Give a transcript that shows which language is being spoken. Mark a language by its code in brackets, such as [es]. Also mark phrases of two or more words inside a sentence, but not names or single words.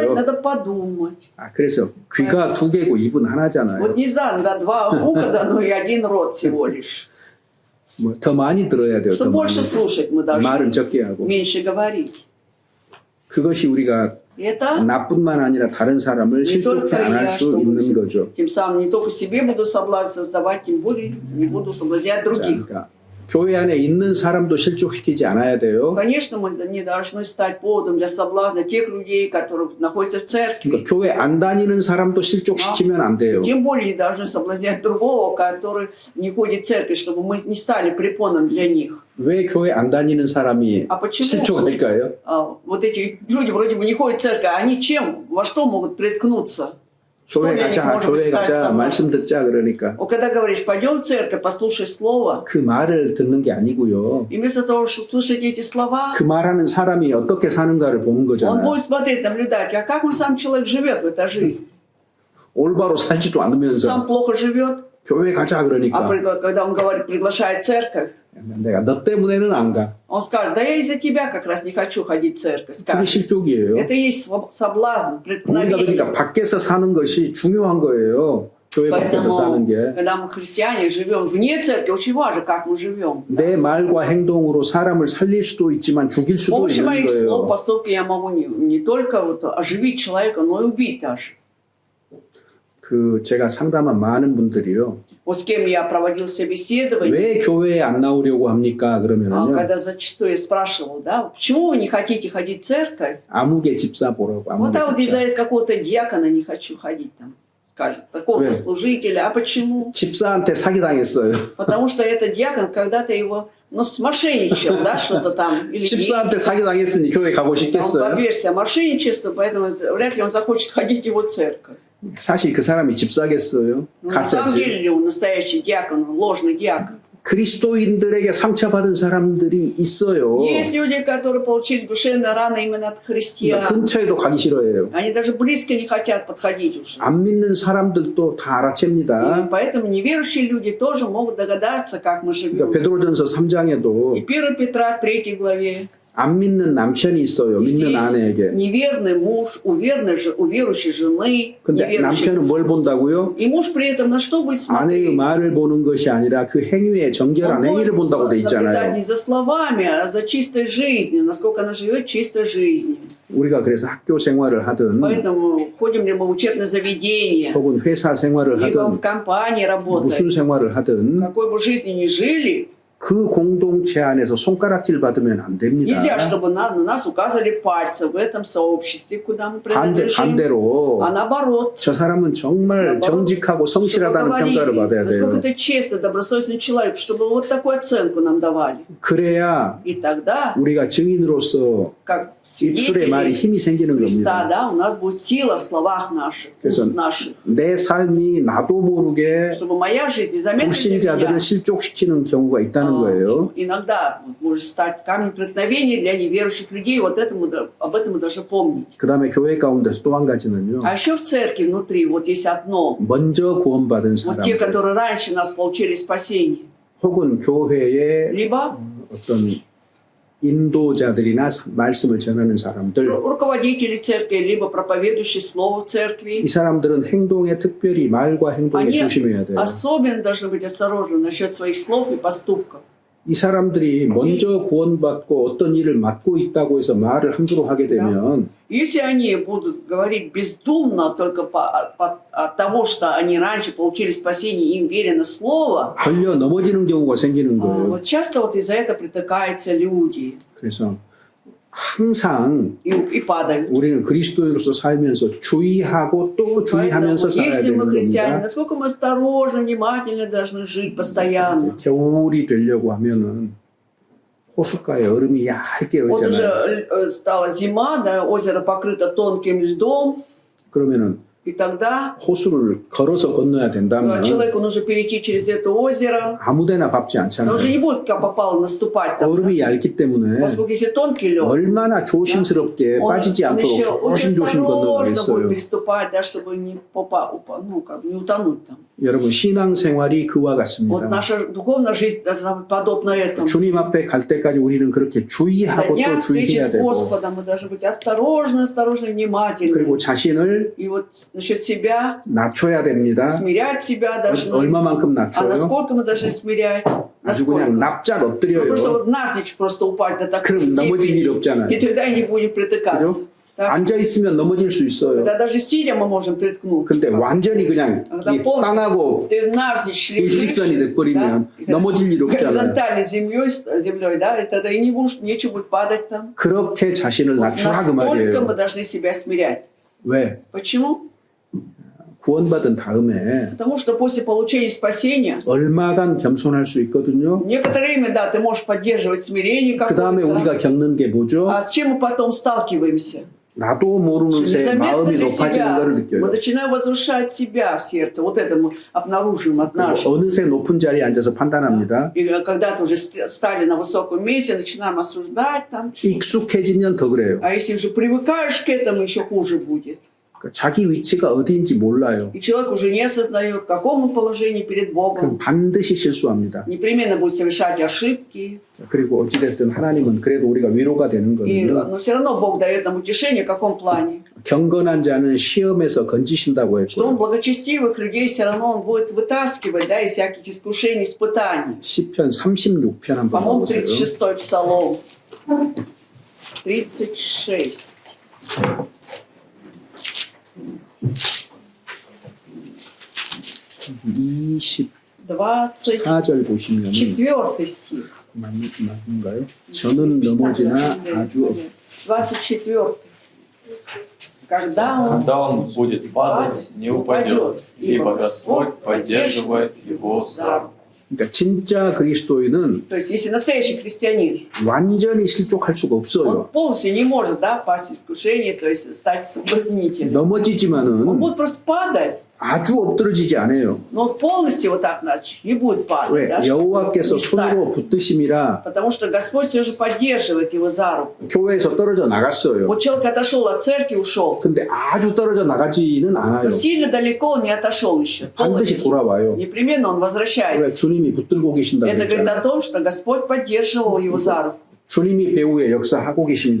[ko] 필요해요. [ru] надо подумать. [ko] 그래서 귀가 두 개고 입은 하나잖아요. [ru] Вот не знаю, да, два уха дано и один рот всего лишь. [ko] 뭐 더 많이 들어야 돼요. [ru] Что [ko] 더 [ru] больше [ko] 많이. [ru] слушать мы должны, [ko] 말은 적게 하고. [ru] меньше говорить. [ko] 그것이 우리가 [ru] Это [ko] 나뿐만 아니라 다른 사람을 [ru] не [ko] 실족해 [ru] только [ko] 안 할 [ru] я, [ko] 수 [ru] чтобы [ko] 있는 거죠. [ru] тем самым не только себе буду соблазн создавать, тем более не буду соблазнять других. [ko] 그러니까 교회 안에 있는 사람도 실족시키지 않아야 돼요. [ru] Конечно, мы не должны стать поводом для соблазна тех людей, которые находятся в церкви. [ko] 그러니까 교회 안 다니는 사람도 실족시키면 안 돼요. [ru] Тем более не должны соблазнять другого, который не ходит в церковь, чтобы мы не стали препоном для них. [ko] 왜 교회 안 다니는 사람이 [ru] А почему [ko] 실족할까요? [ru] вот эти люди вроде бы не ходят в церковь, а они чем, во что могут приткнуться? Что [ko] 교회 [ru] для них [ko] 가자, [ru] может быть [ko] 교회 [ru] стать [ko] 가자, [ru] со мной? [ko] 말씀 듣자 그러니까 [ru] Вот когда говоришь, пойдем в церковь, послушай слово, [ko] 그 말을 듣는 게 아니고요. [ru] и вместо того, чтобы слушать эти слова, [ko] 그 말하는 사람이 어떻게 사는가를 보는 [ru] он [ko] 거잖아요. [ru] будет смотреть, наблюдать, а как он сам человек живет в этой жизни. [ko] 올바로 살지도 [ru] Сам [ko] 않으면서 [ru] плохо живет, [ko] 교회 가자 [ru] а [ko] 그러니까 [ru] когда он говорит, приглашает в церковь, [ko] 내가 너 때문에는 안 가. [ru] он скажет, да я из-за тебя как раз не хочу ходить в церковь. [ko] 그게 [ru] Скажет. [ko] 실족이에요. [ru] Это и есть соблазн, [ko] 우리가 [ru] преткновение. [ko] 그러니까 밖에서 사는 것이 중요한 거예요. 교회 밖에서 사는 [ru] Поэтому, [ko] 게. [ru] когда мы христиане живем вне церкви, очень важно, как мы живем. [ko] 내 말과 행동으로 사람을 살릴 수도 있지만 죽일 [ru] С [ko] 수도 [ru] помощью [ko] 있는 [ru] моих слов, [ko] 거예요. [ru] поступки я могу не только вот оживить человека, но и убить даже. [ko] 그 제가 상담한 많은 분들이요. [ru] Вот с кем я проводил собеседование, [ko] 왜 교회에 안 나오려고 합니까? 그러면요. [ru] когда зачастую я спрашивал, да, почему вы не хотите ходить в церковь? [ko] 아무개 집사 보라고. [ru] Вот [ko] 아무개 [ru] а вот [ko] 집사. [ru] из-за какого-то диакона не хочу ходить там, скажет, такого-то Вы. служителя. А почему? [ko] 집사한테 사기당했어요. [ru] Потому что этот диакон когда-то его, ну, смошенничал, да, что-то там. Или [ko] 집사한테 사기당했으니 교회 가고 [ru] он [ko] 싶겠어요? [ru] подвергся мошенничеству, поэтому вряд ли он захочет ходить в его церковь. [ko] 사실 그 사람이 집사겠어요? [ru] Но на самом [ko] 가짜지. [ru] деле ли он настоящий диакон, он ложный диакон? [ko] 그리스도인들에게 상처받은 사람들이 있어요. [ru] Есть люди, которые получили душевные раны именно от христиан. [ko] 근처에도 가기 싫어해요. [ru] Они даже близко не хотят подходить уже. [ko] 안 믿는 사람들도 다 [ru] И [ko] 알아챕니다. [ru] поэтому неверующие люди тоже могут догадаться, как мы [ko] 그러니까 [ru] живем. [ko] 베드로전서 3장에도 [ru] И 1 Петра 3 главе. [ko] 안 믿는 남편이 있어요. 믿는 [ru] Здесь [ko] 아내에게. [ru] неверный муж, у верующей жены, [ko] 근데 [ru] неверующей. [ko] 남편은 뭘 본다고요? [ru] И муж при этом на что будет [ko] 아내의 [ru] смотреть? [ko] 말을 보는 것이 아니라 그 행위의 정결한 [ru] Он [ko] 행위를 [ru] будет [ko] 본다고 돼 [ru] наблюдать [ko] 있잖아요. [ru] не за словами, а за чистой жизнью, насколько она живет чистой жизнью. [ko] 우리가 그래서 학교 생활을 하든 [ru] Поэтому ходим ли мы в учебное заведение, [ko] 혹은 회사 생활을 [ru] либо в [ko] 하든 [ru] компании [ko] 무슨 [ru] работаем, [ko] 생활을 하든 [ru] какой бы жизни ни жили, [ko] 그 공동체 안에서 손가락질 받으면 안 됩니다. [ru] нельзя, чтобы на нас указывали пальцы в этом сообществе, куда мы принадлежим. [ko] 반대로 [ru] А наоборот, [ko] 저 사람은 정말 [ru] наоборот, [ko] 정직하고 [ru] чтобы [ko] 성실하다는 평가를 받아야 [ru] говорили, насколько [ko] 돼요. [ru] ты честный, добросовестный человек, чтобы вот такую оценку нам давали. [ko] 그래야 [ru] И тогда, [ko] 우리가 증인으로서 [ru] как [ko] 입술에 말이 [ru] свидетели [ko] 힘이 생기는 [ru] Христа, [ko] 겁니다. [ru] да, у нас будет сила в словах наших, [ko] 그래서 [ru] уст наших, [ko] 내 삶이 나도 모르게 [ru] чтобы моя жизнь незаметно для [ko] 불신자들을 [ru] меня [ko] 실족시키는 경우가 있다는 거예요. [ru] иногда может стать камнем преткновения для неверующих людей. Вот об этом мы должны помнить. [ko] 그 다음에 교회 가운데서 또 한 가지는요. [ru] А еще в церкви внутри вот есть одно. [ko] 먼저 구원받은 [ru] Вот те, [ko] 사람들 [ru] которые раньше нас получили спасение. [ko] 혹은 교회의 [ru] Либо [ko] 어떤 인도자들이나 말씀을 전하는 사람들 [ru] руководители церкви, либо проповедующие слово в [ko] 이 [ru] церкви. [ko] 사람들은 행동에 특별히 말과 행동에 [ru] Они [ko] 조심해야 돼요. [ru] особенно должны быть осторожны насчет своих слов и поступков. [ko] 이 사람들이 먼저 구원받고 어떤 일을 맡고 있다고 해서 말을 함부로 하게 되면 [ru] Если они будут говорить бездумно только от того, что они раньше получили спасение, им верено слово, [ko] 걸려 넘어지는 경우가 생기는 거예요. [ru] вот часто вот из-за этого притыкаются люди [ko] 그래서 항상 [ru] и падают. [ko] 우리는 그리스도인으로서 살면서 주의하고 또 [ru] Поэтому, [ko] 주의하면서 살아야 [ru] если [ko] 되는 [ru] мы христиане, [ko] 겁니다. [ru] насколько мы осторожно, внимательно должны жить постоянно. [ko] 겨울이 되려고 하면은 호숫가에 얼음이 얇게 [ru] Вот [ko] 얼잖아요. [ru] уже стала зима, да, озеро покрыто тонким льдом, [ko] 그러면은 [ru] и тогда [ko] 호수를 걸어서 건너야 된다면 [ru] человеку нужно перейти через это озеро. [ko] 아무데나 밟지 [ru] Он [ko] 않잖아요. [ru] уже не будет как попало наступать там, [ko] 얼음이 얇기 때문에 [ru] поскольку если тонкий лед, [ko] 얼마나 조심스럽게 빠지지 [ru] он [ko] 않도록 [ru] еще очень [ko] 조심조심 [ru] осторожно будет [ko] 건너가겠어요. [ru] переступать, да, чтобы не утонуть там. [ko] 여러분 신앙생활이 그와 [ru] Вот [ko] 같습니다. [ru] наша духовная жизнь должна быть подобна этому. [ko] 주님 앞에 갈 때까지 우리는 그렇게 [ru] На [ko] 주의하고 또 [ru] днях встречи [ko] 주의해야 [ru] с [ko] 되고 [ru] Господом мы должны быть осторожны, внимательны. [ko] 그리고 자신을 [ru] И вот насчет себя, [ko] 낮춰야 됩니다. [ru] смирять себя должны. [ko] 얼마만큼 [ru] А [ko] 낮춰요? [ru] насколько мы должны смирять? [ko] 아주 그냥 [ru] Насколько? [ko] 납작 [ru] Ну, просто [ko] 엎드려요. [ru] вот навзничь просто упасть до такой [ko] 그럼 넘어질 일 [ru] степени. [ko] 없잖아요. [ru] И тогда и не будем притыкаться. [ko] 그죠? [ru] Так. [ko] 앉아 있으면 넘어질 수 있어요. [ru] Когда даже сидя мы можем приткнуть. [ko] 근데 완전히 그냥 [ru] Когда [ko] 이 [ru] полностью [ko] 땅하고 [ru] ты навзничь лежишь, [ko] 일직선이 돼버리면 [ru] да, [ko] 넘어질 일 없잖아요. [ru] горизонтально землей, да, и тогда и не будешь, нечего будет падать там. [ko] 그렇게 자신을 [ru] Вот [ko] 낮추라 그 [ru] настолько мы [ko] 말이에요. [ru] должны себя смирять. [ko] 왜? [ru] Почему? [ko] 구원받은 다음에 [ru] Потому что после получения спасения [ko] 얼마간 겸손할 수 있거든요. [ru] некоторое время, да, ты можешь поддерживать смирение [ko] 그 다음에 [ru] какое-то. [ko] 우리가 겪는 게 뭐죠? [ru] А с чем мы потом сталкиваемся? [ko] 나도 모르는 새 [ru] Незаметно [ko] 마음이 [ru] для [ko] 높아지는 [ru] себя [ko] 것을 [ru] мы [ko] 느껴요. [ru] начинаем возвышать себя в сердце. Вот это мы обнаруживаем от нашего. [ko] 어느새 높은 자리에 앉아서 판단합니다. [ru] И когда ты уже стали на высоком месте, начинаем осуждать там. [ko] 익숙해지면 더 그래요. [ru] А если уже привыкаешь к этому, еще хуже будет. [ko] 그러니까 자기 위치가 어디인지 몰라요. [ru] И человек уже не осознает, в каком он положении перед [ko] 그럼 [ru] Богом. [ko] 반드시 실수합니다. [ru] Непременно будет совершать ошибки. [ko] 그리고 어찌됐든 하나님은 그래도 우리가 위로가 되는 [ru] И, [ko] 거예요. [ru] но все равно Бог дает нам утешение, в каком плане. [ko] 경건한 자는 시험에서 건지신다고 [ru] Что Он [ko] 했고 [ru] благочестивых людей все равно Он будет вытаскивать, да, из всяких искушений, испытаний. [ko] 시편 36편 한번 [ru] По-моему, [ko] 보세요. [ru] 36-й псалом. 36. [ko] (24절) [ru] 24 [ko] 보시면 [ru] стих. [ko] 맞는가요? 저는 넘어지나 아주 [ru] 24. Когда он Когда он будет падать, не упадет, ибо Господь поддерживает его за руку. [ko] 그러니까 진짜 그리스도인은 [ru] То есть, если настоящий христианин, [ko] 완전히 실족할 수가 [ru] он [ko] 없어요. [ru] полностью не может, да, пасть в искушение, то есть стать соблазнителем. Он [ko] 넘어지지만은 [ru] будет просто падать, [ko] 아주 엎드러지지 않아요. [ru] но он полностью вот так, значит, не будет падать. [ko] 왜? [ru] Да, чтобы [ko] 여호와께서 [ru] не встать. [ko] 손으로 붙드심이라 [ru] Потому что Господь все же поддерживает его за руку. [ko] 교회에서 떨어져 나갔어요. [ru] Вот человек отошел от церкви, ушел. [ko] 근데 아주 떨어져 나가지는 않아요. [ru] Но сильно далеко он не отошел еще. [ko] 반드시 [ru] полностью. [ko] 돌아와요. [ru] Непременно он [ko] 왜? [ru] возвращается. [ko] 주님이 붙들고 계신다고 [ru] Это говорит [ko] 했잖아요. [ru] о том, что Господь поддерживал его за руку. [ko] 주님이 배후에 역사하고 계십니다.